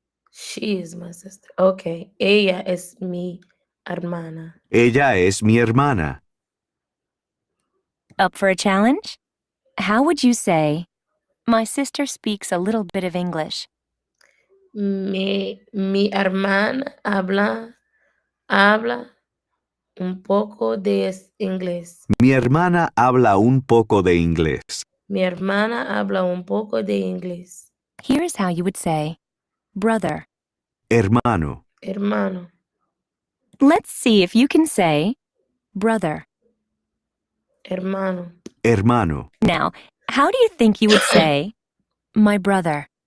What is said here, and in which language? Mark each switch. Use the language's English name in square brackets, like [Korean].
[English] She is my sister. Okay. [Spanish] Ella es mi hermana. Ella es mi hermana. [English] Up for a challenge? How would you say, "My sister speaks a little bit of English"? [Spanish] Mi hermana habla un poco de inglés. Mi hermana habla un poco de inglés. Mi hermana habla un poco de inglés. [English] Here's how you would say, brother. [Spanish] Hermano. Hermano. [English] Let's see if you can say, brother. [Spanish] Hermano. Hermano. [English] Now, how do you think you would say, my brother?